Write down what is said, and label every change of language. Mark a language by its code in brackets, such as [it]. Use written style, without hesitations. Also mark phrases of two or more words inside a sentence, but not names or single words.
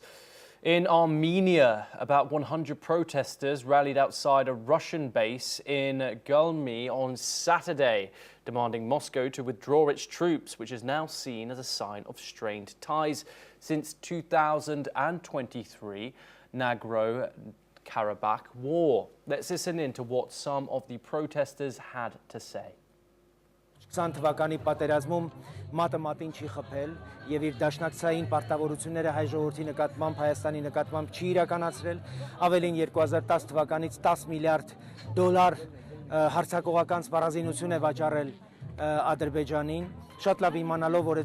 [en] In Armenia, about 100 protesters rallied outside a Russian base in Gulmi on Saturday, demanding Moscow to withdraw its troops, which is now seen as a sign of strained ties since 2023 Nagorno-Karabakh war. Let's listen in to what some of the protesters had to say. [hy] 20 թվականի պատերազմում մատը մատին չի խփել եւ իր դաշնակցային պարտավորությունները հայ ժողովրդի նկատմամբ Հայաստանի նկատմամբ չի իրականացրել ավելին 2010 թվականից 10 միլիարդ դոլար հարձակողական սպառազինություն է վաճառել Ադրբեջանին շատ լավ իմանալով որ